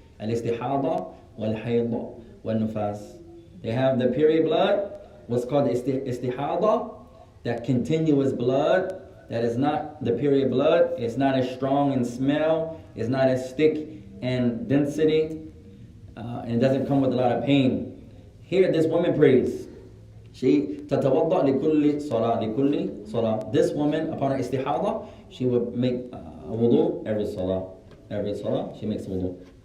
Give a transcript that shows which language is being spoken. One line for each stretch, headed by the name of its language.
English: Al-istihada wal-hayd wal-nufas. They have the period blood, what's called istihada, that continuous blood, that is not the period blood. It's not as strong in smell, it's not as thick in density, and it doesn't come with a lot of pain. Here, this woman prays. She
Arabic: تتوضأ لكل صلاة.
English: This woman, upon her istihada, she would make wudu every salah. She makes wudu.